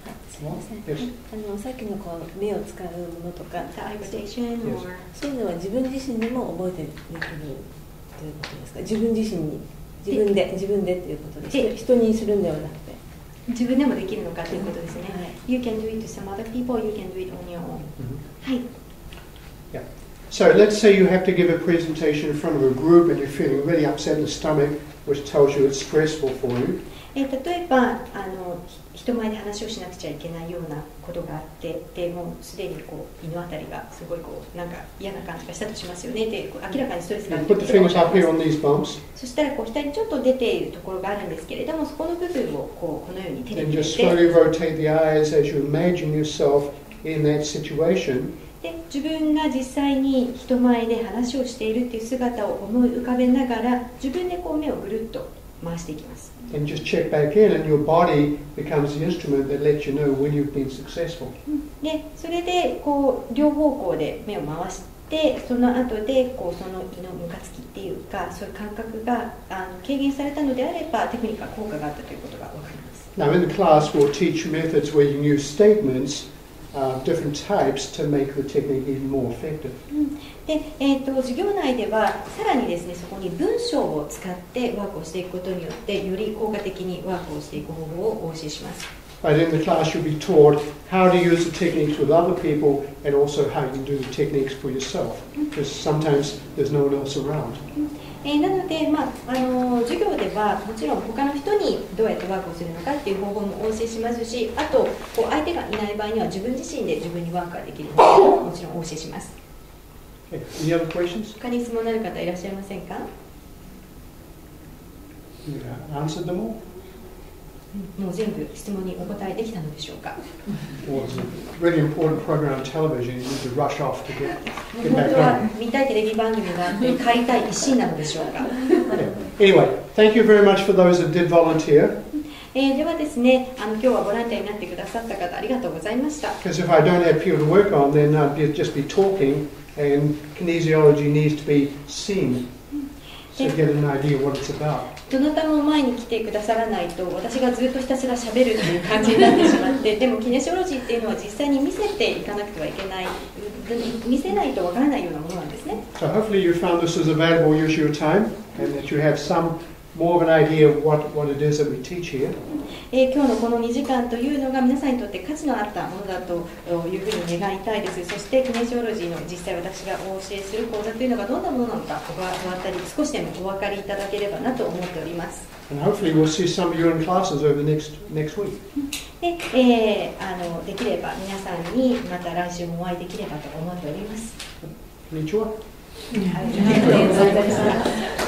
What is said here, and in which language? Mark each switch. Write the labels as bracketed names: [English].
[Japanese] すみません。さっきの目を使うものとか、そういうのは自分自身でも覚えてできるということですか？自分自身に自分でっていうことです。人にするんではなくて。自分でもできるのかということですね。 [English] You can do it to some other people, you can do it on your own. [Japanese] はい。 [English] Yeah. So let's say you have to give a presentation in front of a group and you're feeling really upset in the stomach which tells you it's stressful for you. [Japanese] 例えば人前で話をしなくちゃいけないようなことがあって、でもうすでにこう胃のあたりがすごいこうなんか嫌な感じがしたとしますよね。で明らかにストレスがある。 [English] Put the fingers up here on these bumps. [Japanese] そしたらこう額にちょっと出ているところがあるんですけれども、そこの部分をこのように手で [English] And [Japanese] 触れ [English] just [Japanese] て、 [English] slowly rotate the eyes as you imagine yourself in that situation. [Japanese] で自分が実際に人前で話をしているっていう姿を思い浮かべながら、自分でこう目をぐるっと回していきます。 [English] And just check back in, and your body becomes the instrument that lets you know when you've been successful. [Japanese] でそれでこう両方向で目を回して、その後でこうその胃のムカつきっていうか、そういう感覚が軽減されたのであれば、テクニックが効果があったということが分かります。 [English] Now, in the class, we'll teach methods where you can use statements, different types, to make the technique even more effective. [Japanese] で授業内ではさらにですね、そこに文章を使ってワークをしていくことによって、より効果的にワークをしていく方法をお教えします。 [English] But in the class, you'll be taught how to use the techniques with other people, and also how you can do the techniques for yourself, because sometimes there's no one else around. [Japanese] なので、授業ではもちろん他の人にどうやってワークをするのかっていう方法もお教えしますし、あとこう相手がいない場合には自分自身で自分にワークができる方法ももちろんお教えします。 [English] Any other questions? [Japanese] 他に質問のある方いらっしゃいませんか？ [English] You answered them all? [Japanese] もう全部質問にお答えできたのでしょうか？ [English] Well, it's a really important program on television. You need to rush off to get [Japanese] 本 [English] back [Japanese] 当は [English] on. [Japanese] 見たいテレビ番組があって帰りたい一心なのでしょうか？ [English] Anyway, thank you very much for those that did volunteer. [Japanese] ではですね、今日はボランティアになってくださった方ありがとうございました。 [English] Because if I don't have people to work on, then I'd just be talking, and kinesiology needs to be seen, so you get an idea what it's about. [Japanese] どなたも前に来てくださらないと、私がずっとひたすら喋るという感じになってしまって、でもキネシオロジーっていうのは実際に見せていかなくてはいけない、見せないとわからないようなものなんですね。 [English] So hopefully you found this as a valuable use of your time, and that you have some more of an idea of what it is that we teach here. [Japanese] 今日のこの2時間というのが皆さんにとって価値のあったものだというふうに願いたいです。そしてキネシオロジーの実際私がお教えする講座というのがどんなものなのかお分かり、少しでもお分かりいただければなと思っております。 [English] And hopefully we'll see some of you in classes over the next week. [Japanese] で、できれば皆さんにまた来週もお会いできればと思っております。 Konnichiwa. ありがとうございました。